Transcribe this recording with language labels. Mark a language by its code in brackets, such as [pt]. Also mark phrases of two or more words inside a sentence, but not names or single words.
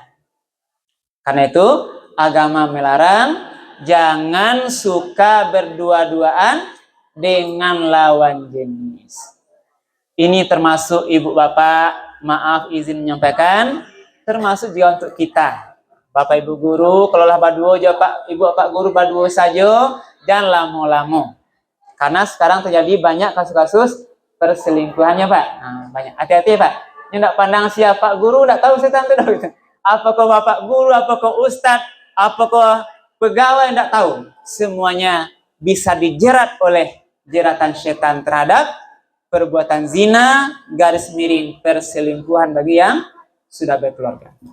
[id] Karena itu agama melarang jangan suka berdua-duaan dengan lawan jenis. Ini termasuk ibu bapak, maaf izin menyampaikan, termasuk juga untuk kita. Bapak ibu guru, kalau lah baduo aja pak ibu bapak guru baduo saja, dan lamo-lamo. Karena sekarang terjadi banyak kasus-kasus perselingkuhannya pak. Nah, banyak. Hati-hati pak. Ini tidak pandang siapa guru, tidak tahu setan itu dah. Apakah bapak guru, apakah ustadz, apakah pegawai, tidak tahu. Semuanya bisa dijerat oleh jeratan setan terhadap perbuatan zina, garis miring perselingkuhan bagi yang sudah berkeluarga.